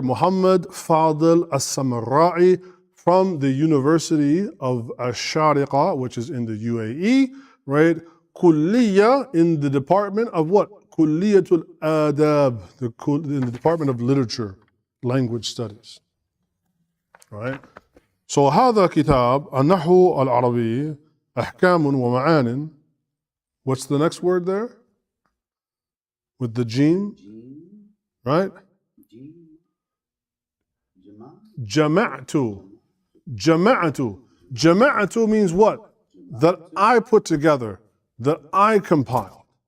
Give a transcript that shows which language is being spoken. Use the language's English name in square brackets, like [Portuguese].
[English] Muhammad Fadil As-Samarra'i from the University of Ash-Shariqa, which is in the UAE, right? Kulliya in the department of what? Kulliyatul Adab, in the department of literature, language studies, right? [Arabic] So هذا كتاب النحو العربي أحكام ومعان. [English] What's the next word there? With the jim, right? Jama'tu. Jama'tu. Jama'tu means what? That I put together, that I compiled.